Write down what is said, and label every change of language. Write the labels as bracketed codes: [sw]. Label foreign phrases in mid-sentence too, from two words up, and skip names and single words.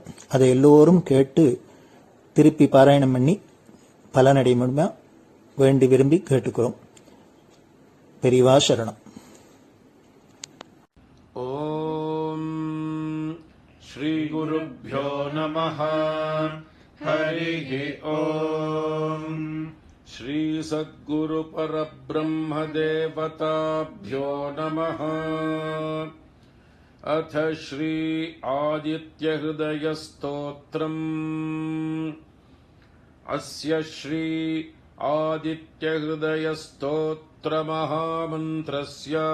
[ta] அதை எல்லோரும் கேட்டு திருப்பி பாராயணம் பண்ணி பலனடைய முடியுமா வேண்டி விரும்பி கேட்டுக்கிறோம். பெரியவா சரணம். [sa] ओम् श्री गुरुभ्यो नमः. हरिः ओम्। श्री सद्गुरुपरब्रह्मदेवताभ्यो नमः। अथ श्री आदित्यहृदयस्तोत्रम्। अस्य श्री आदित्यहृदयस्तोत्रमहामन्त्रस्य